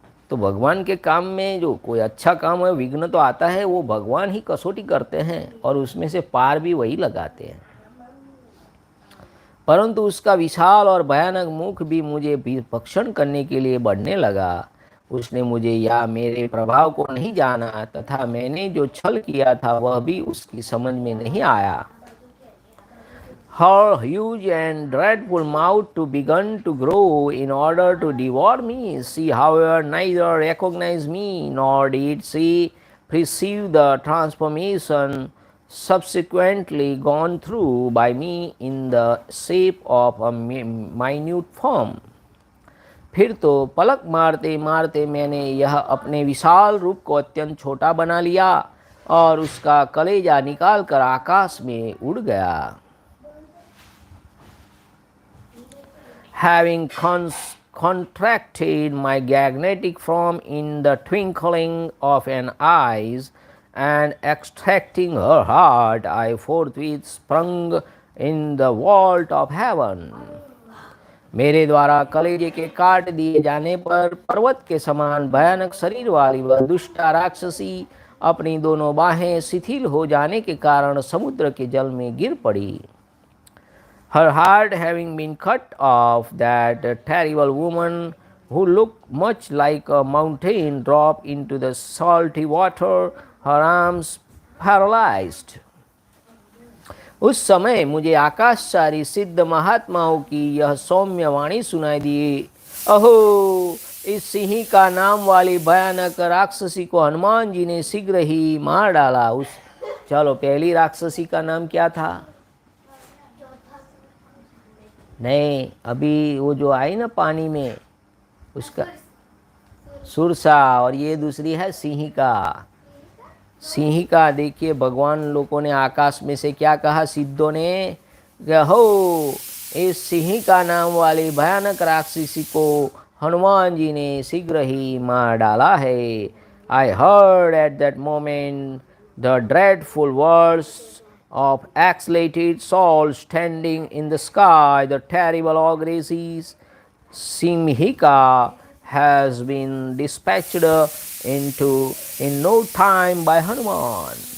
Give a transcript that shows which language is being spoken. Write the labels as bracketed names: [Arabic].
[Hindi] तो भगवान के काम में जो कोई अच्छा काम है, विघ्न तो आता है, वो भगवान ही कसौटी करते हैं और उसमें से पार भी वही लगाते हैं। परंतु उसका विशाल और भयानक मुख भी मुझे भक्षण करने के लिए बढ़ने लगा। उसने मुझे या मेरे प्रभाव को नहीं जाना तथा मैंने जो छल किया था वह भी उसकी समझ में नहीं आया। [English] her huge and dreadful mouth to begun to grow in order to devour me. She, however, neither recognized me nor did she perceive the transformation subsequently gone through by me in the shape of a minute form. [Hindi] फिर तो पलक मारते मारते मैंने यह अपने विशाल रूप को अत्यंत छोटा बना लिया और उसका कलेजा निकालकर आकाश में उड़ गया. [English] Having contracted my magnetic form in the twinkling of an eye and extracting her heart, I forthwith sprung in the vault of heaven. [Hindi] मेरे द्वारा कलेजे के काट दिए जाने पर पर्वत के समान भयानक शरीर वाली वह दुष्टा राक्षसी अपनी दोनों बाहें शिथिल हो जाने के कारण समुद्र के जल में गिर पड़ी. [English] Her heart having been cut off, that terrible woman, who looked much like a mountain, dropped into the salty water, her arms paralyzed. [Hindi] उस समय मुझे आकाशचारी सिद्ध महात्माओं की यह सौम्य वाणी सुनाई दी. अहो, इस सिंह का नाम वाली भयानक राक्षसी को हनुमान जी ने शीघ्र ही मार डाला. चलो, पहली राक्षसी का नाम क्या था? नहीं, अभी वो जो आई ना पानी में, उसका सुरसा, और ये दूसरी है सिंहिका. सिंहिका, देखिए भगवान लोगों ने आकाश में से क्या कहा सिद्धों ने, हो इस सिंहिका नाम वाली भयानक राक्षसी को हनुमान जी ने शीघ्र ही मार डाला है. [English] I heard at that moment the dreadful words of exhalated soul standing in the sky. The terrible ogress Simhika has been dispatched in no time by Hanuman.